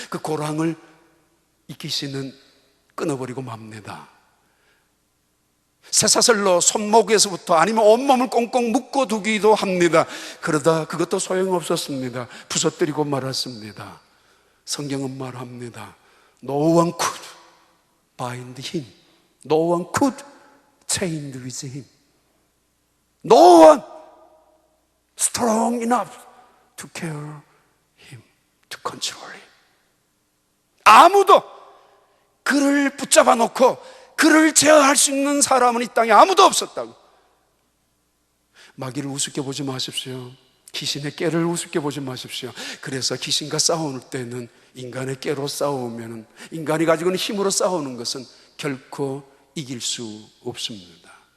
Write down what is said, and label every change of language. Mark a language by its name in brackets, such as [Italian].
[Korean] 그 고랑을 이 귀신은 끊어버리고 맙니다. 쇠사슬로 손목에서부터 아니면 온몸을 꽁꽁 묶어두기도 합니다. 그러다 그것도 소용없었습니다. 부서뜨리고 말았습니다. 성경은 말합니다. [English] No one could bind him. No one could chain with him. No one strong enough to carry him, to control him. [Korean] 아무도 그를 붙잡아 놓고 그를 제어할 수 있는 사람은 이 땅에 아무도 없었다고. 마귀를 우습게 보지 마십시오. 귀신의 깨를 우습게 보지 마십시오. 그래서 귀신과 싸울 때는 인간의 깨로 싸우면, 인간이 가지고 있는 힘으로 싸우는 것은 결코 이길 수 없습니다.